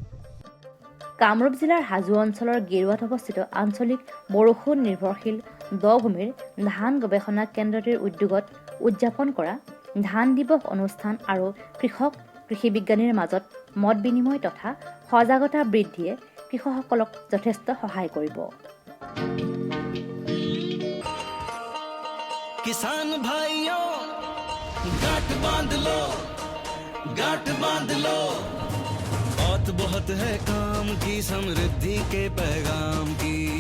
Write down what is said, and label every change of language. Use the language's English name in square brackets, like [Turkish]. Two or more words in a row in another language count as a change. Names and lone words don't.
[Assamese] কামৰূপ জিলাৰ হাজো অঞ্চলৰ গেৰুৱাত অৱস্থিত আঞ্চলিক বৰষুণ নিৰ্ভৰশীল দ ভূমিৰ ধান গৱেষণা কেন্দ্ৰটিৰ উদ্যোগত উদযাপন কৰা ধান দিৱস অনুষ্ঠান আৰু কৃষি বিজ্ঞানীৰ মাজত মত বিনিময় তথা সজাগতা বৃদ্ধিয়ে কৃষকসকলক যথেষ্ট সহায় কৰিব। [Hindi] किसान भाइयों गांठ बांध लो बहुत बहुत है काम की समृद्धि के पैगाम की।